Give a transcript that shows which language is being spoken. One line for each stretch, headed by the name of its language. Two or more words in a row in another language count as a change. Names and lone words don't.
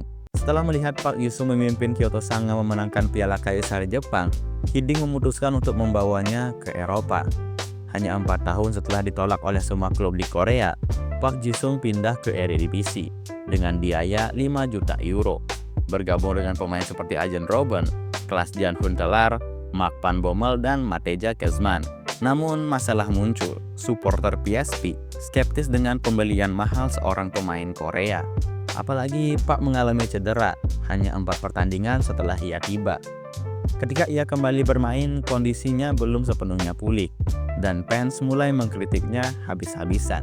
Indonesian: Setelah melihat Park Ji-sung memimpin Kyoto Sanga memenangkan Piala Kaisar Jepang, Hee-ding memutuskan untuk membawanya ke Eropa. Hanya 4 tahun setelah ditolak oleh semua klub di Korea, Park Ji-sung pindah ke Eredivisie dengan biaya 5 juta euro. Bergabung dengan pemain seperti Arjen Robben, Klaas-Jan Huntelaar, Mark van Bommel, dan Mateja Kezman. Namun masalah muncul, supporter PSV skeptis dengan pembelian mahal seorang pemain Korea. Apalagi Park mengalami cedera hanya 4 pertandingan setelah ia tiba. Ketika ia kembali bermain, kondisinya belum sepenuhnya pulih, dan fans mulai mengkritiknya habis-habisan.